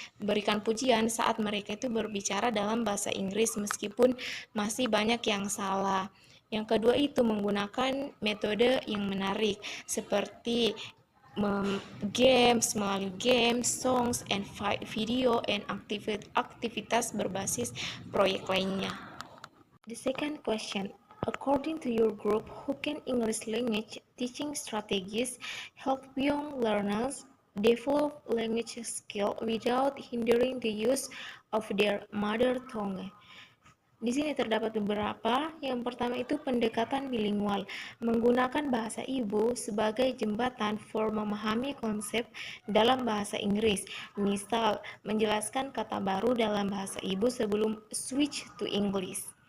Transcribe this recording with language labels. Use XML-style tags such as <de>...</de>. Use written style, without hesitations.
<id>Berikan pujian saat mereka itu berbicara dalam bahasa Inggris meskipun masih banyak yang salah. Yang kedua itu menggunakan metode yang menarik seperti melalui</id> <en>games, songs, and video, and</en> <id>aktivitas berbasis proyek lainnya.</id> <en>The second question, according to your group, who can English language teaching strategies help young learners develop language skill without hindering the use of their mother tongue?</en> <id>Di sini terdapat beberapa. Yang pertama itu pendekatan bilingual, menggunakan bahasa ibu sebagai jembatan</id> <en>for</en> <id>memahami konsep dalam bahasa Inggris. Misal, menjelaskan kata baru dalam bahasa ibu sebelum</id> <en>switch to English.</en>